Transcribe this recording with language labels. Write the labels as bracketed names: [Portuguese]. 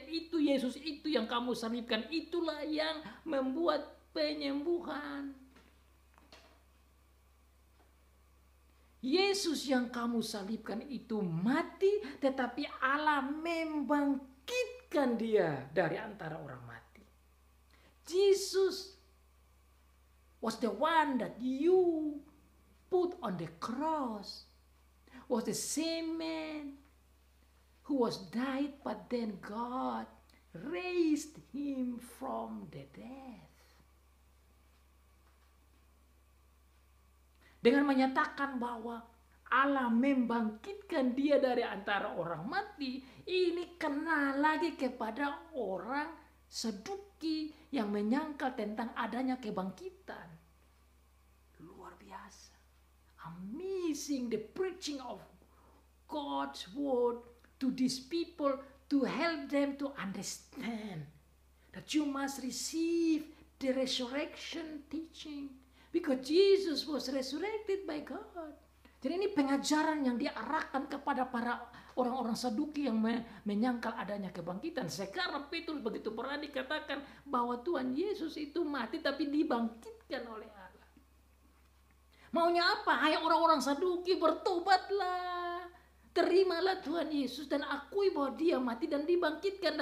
[Indonesian] Itu Yesus itu yang kamu salibkan. Itulah yang membuat penyembuhan. Yesus yang kamu salibkan itu mati, tetapi Allah membangkitkan dia dari antara orang mati. [English] Jesus was the one that you put on the cross. Was the same man who was died, but then God raised him from the death. [Indonesian] Dengan menyatakan bahwa Allah membangkitkan dia dari antara orang mati, ini kena lagi kepada orang Saduki yang menyangkal tentang adanya kebangkitan. Luar biasa. [English] Amazing the preaching of God's word to these people to help them to understand that you must receive the resurrection teaching because Jesus was resurrected by God. [Indonesian] Jadi ini pengajaran yang diarahkan kepada para orang-orang Saduki yang menyangkal adanya kebangkitan. Sekarang Petrus begitu berani katakan bahwa Tuhan Yesus itu mati tapi dibangkitkan oleh Allah. Maunya apa? Hai orang-orang Saduki, bertobatlah. Terimalah Tuhan Yesus dan akui bahwa dia mati dan dibangkitkan.